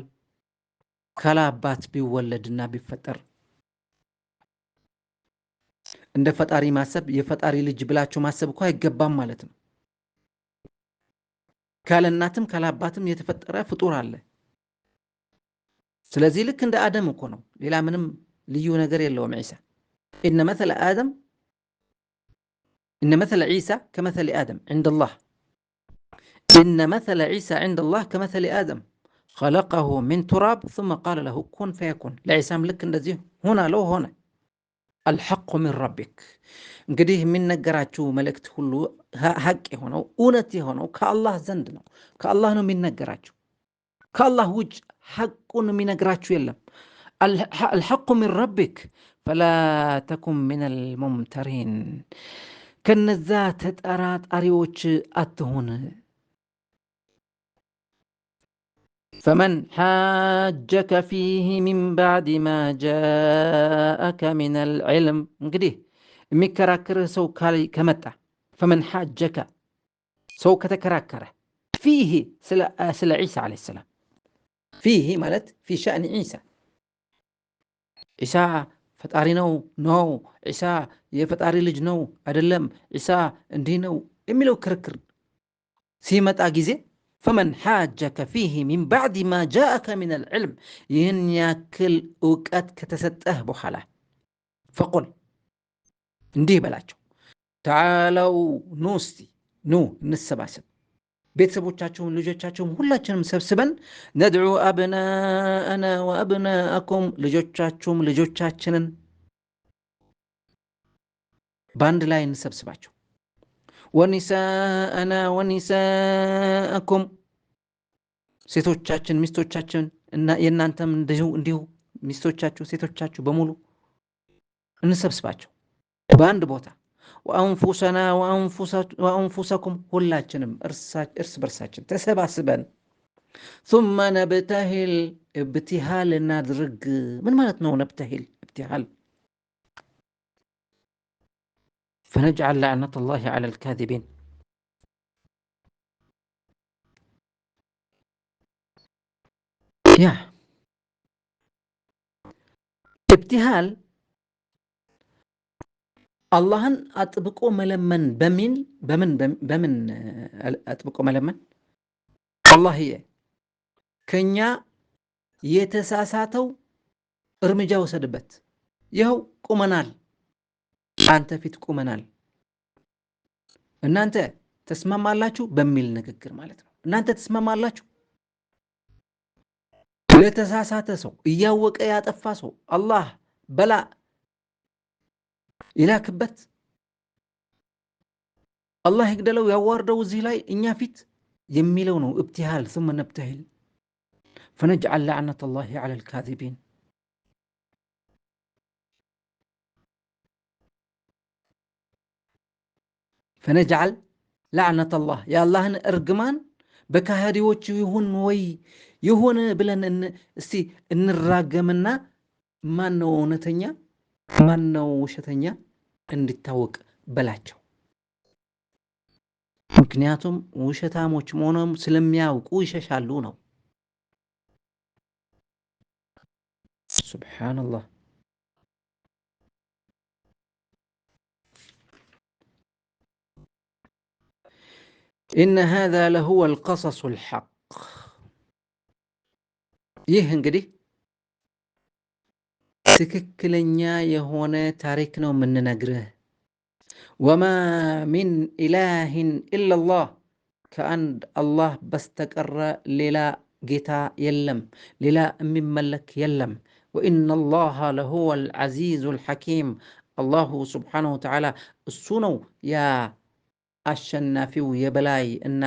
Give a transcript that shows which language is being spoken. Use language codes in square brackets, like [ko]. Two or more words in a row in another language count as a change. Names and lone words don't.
[am] ካለ አባት ቢወለድና ቢፈጠር እንደ ፈጣሪ ማሰብ የፈጣሪ ልጅ ብላችሁ ማሰብ እኮ አይገባም ማለት ነው። ካለ እናትም ካለ አባትም የተፈጠረ ፍጡር አለ። ስለዚህ ልክ እንደ አደም እኮ ነው። ሌላ ምንም ልዩ ነገር የለውም። ዒሳ ኢነ [ar] مثل عيسى كمثل آدم عند الله إن مثل عيسى عند الله كمثل آدم خلقه من تراب ثم قال له كن فيكون። [am] ለዒሳም ልክ እንደዚህ ሁን አለው ሆነ። [ar] الحق من ربك [am] እንግዲህ የሚነገራችሁ መልእክት ሁሉ ሐቅ የሆነው እውነት የሆነው ከአላህ ዘንድ ነው። ከአላህ ነው የሚነገራችሁ። ከአላህ ውጭ ሐቁን የሚነግራችሁ የለም። [ar] الحق من ربك فلا تكن من الممترين [am] ከነዛ ተጠራጣሪዎች አትሁን። [ar] فمن حاجك فيه من بعد ما جاءك من العلم [am] እንግዲህ የሚከራከርህ ሰው ከመጣ [ar] فمن حاجك [am] ሰው ከተከራከረ [ar] فيه ስለ ዒሳ عليه السلام فيه ማለት في شأن عيسى [am] ዒሳ ፈጣሪ ነው ዒሳ የፈጣሪ ልጅ ነው አይደለም ዒሳ እንዲህ ነው የሚለው ክርክር ሲመጣ ጊዜ [ar] فمن حاجك فيه من بعد ما جاءك من العلم [am] ይህን ያክል እውቀት ከተሰጠህ በኋላ فقل እንዲህ በላቸው تعالوا ኑ እንሰባሰብ ቤተሰቦቻችሁን ልጆቻችሁን ሁላችንም ሰብስበን [ar] ندعو أبناءنا وأبناءكم [am] ልጆቻችሁም ልጆቻችንን ባንድ ላይ እንሰብስባቸው [ar] ونساءنا ونساءكم [am] ሴቶቻችን ሚስቶቻችን እና የናንተም እንዲሁ ሚስቶቻችሁ ሴቶቻችሁ በሙሉ እንሰብስባቸው በአንድ ቦታ [ar] وأنفسنا وأنفسكم [am] ሁላችንም እርስ በርሳችን ተሰባስበን [ar] ثم نبتهل ابتهال [am] እናድርግ። ምን ማለት ነው ነብተሂል? [ar] ابتهال فنجعل لعنة الله على الكاذبين ያ ابتهال [am] አላህን አጥብቆ መለመን በምን አጥብቆ መለመን አላህዬ ከኛ የተሳሳተው እርምጃ ወሰድበት። ይኸው ቁመናል፣ አንተ ፊት ቁመናል፣ እናንተ ተስማማላችሁ በሚል ንግግር ማለት ነው። እናንተ ተስማማላችሁ። ለተሳሳተ ሰው እያወቀ ያጠፋ ሰው አላህ በላ ይላክበት፣ አላህ ይግደለው ያዋርደው እዚህ ላይ እኛ ፊት የሚለው ነው [ar] ابتهال ثم نبتهل فنجعل لعنة الله على الكاذبين فنجعل لعنة الله يا الله ارجمان [am] በካህዲዎች ይሁን ወይ ይሁን ብለን እስቲ እንራገምና ማን ነው እውነተኛ ማን ነው ውሸተኛ እንዲታወቅ በላቸው። ምክንያቱም ውሸታሞች መሆኑን ስለሚያውቁ ይሸሻሉ ነው። ሱብሃንአላህ። [ar] إن هذا لهو القصص الحق [am] ይህ እንግዲህ ትክክለኛ የሆነ ታሪክ ነው የምንነግርህ። [ar] وما من إله إلا الله [am] ከአንድ አላህ በስተቀረ ሌላ ጌታ የለም፣ ሌላ የሚመለክ የለም። [ar] وإن الله لهو العزيز الحكيم الله سبحانه وتعالى [am] እሱ ነው ያ አሸናፊው የበላይ እና